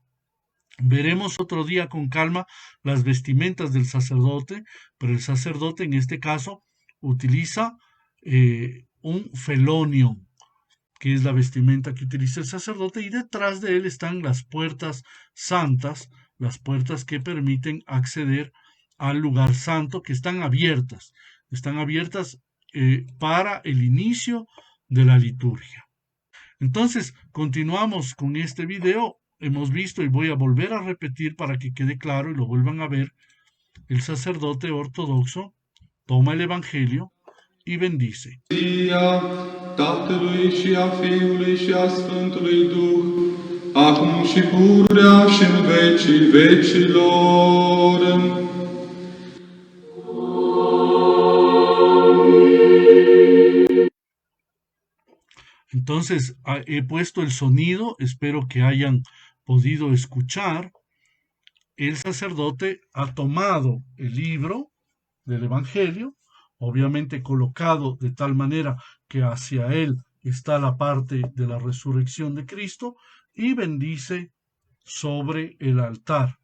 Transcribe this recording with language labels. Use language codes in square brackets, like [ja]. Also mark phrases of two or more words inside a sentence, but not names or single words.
[es] Veremos otro día con calma las vestimentas del sacerdote, pero el sacerdote en este caso utiliza un felonio, que es la vestimenta que utiliza el sacerdote, y detrás de él están las puertas santas, las puertas que permiten acceder al lugar santo, que están abiertas para el inicio de la liturgia. Entonces, continuamos con este video. Hemos visto y voy a volver a repetir para que quede claro y lo vuelvan a ver. El sacerdote ortodoxo toma el Evangelio y bendice. [ro] Tatălui și a Fiului și a Sfântului Duh, acum și pururea și în vecii vecilor. [es] Entonces, he puesto el sonido, espero que hayan podido escuchar. El sacerdote ha tomado el libro del Evangelio, obviamente colocado de tal manera que hacia él está la parte de la resurrección de Cristo, y bendice sobre el altar.